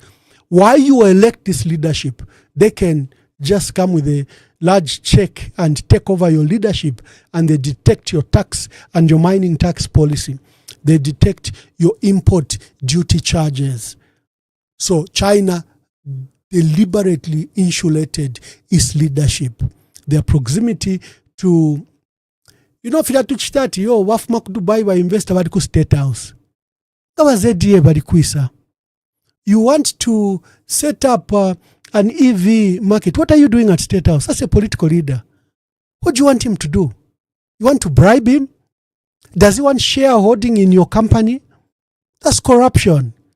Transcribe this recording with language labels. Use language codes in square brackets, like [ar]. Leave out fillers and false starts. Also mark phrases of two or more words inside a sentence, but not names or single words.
[en] Why you elect this leadership, they can just come with a large check and take over your leadership, and they detect your tax and your mining tax policy. They detect your import duty charges. So China deliberately insulated its leadership. Their proximity to, [bem] fila tuchitati, wafuma ku Dubai wa investor bali ku State House. Kawa ZDA bali kuisa. [en] You want to set up an EV market. What are you doing at State House? As a political leader, what do you want him to do? You want to bribe him? Does he want shareholding in your company? That's corruption.